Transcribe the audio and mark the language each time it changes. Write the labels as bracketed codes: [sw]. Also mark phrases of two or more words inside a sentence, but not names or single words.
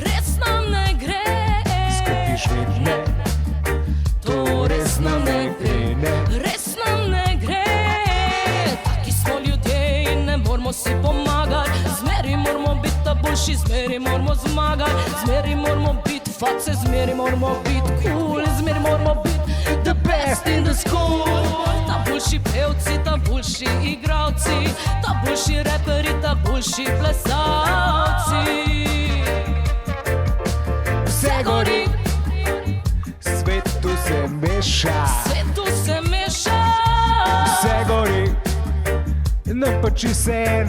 [sl] Skupaj švet, ne. To res nam ne gre, ne. Taki smo ljudje in ne moramo si pomagati. Zmeri moramo biti ta boljši, zmeri moramo zmagati. Zmeri moramo biti face, zmeri moramo biti cool. Zmeri moramo biti [en] the best in the school. [sl] Ta boljši pevci, ta boljši igravci. boljši reperi, ta boljši plesalci. Vse gori, Svetu se meša, svetu se meša. vse gori, nam pa čisto en.